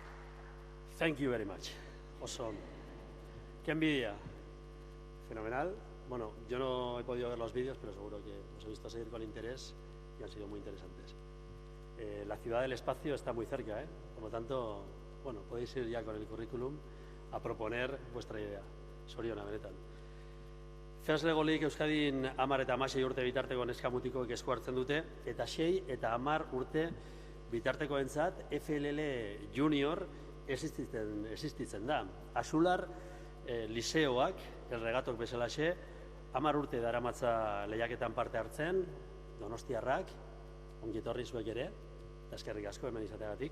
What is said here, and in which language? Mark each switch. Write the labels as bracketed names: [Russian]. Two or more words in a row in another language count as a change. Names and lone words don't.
[English] Thank you very much. Awesome. [Spanish] Qué envidia. Fenomenal. Bueno, yo no he podido ver los vídeos, pero seguro que os he visto seguir con interés y han sido muy interesantes. La ciudad del espacio está muy cerca, por lo tanto, bueno, podéis ir ya con el currículum a proponer vuestra idea. [Basque] Soriona, benetan. Fes Legolik Euskadin 10 eta 16 urte bitarteko neska mutikoek esku hartzen dute, eta 6 eta 10 urte bitartekoentzat FLL Junior existitzen da. Asular liseoak, erregatok bezalaxe, 10 urte daramatza lehiaketan parte hartzen, donostiarrak, ongietorri zuek ere, eta eskerrik asko hemen izateagatik.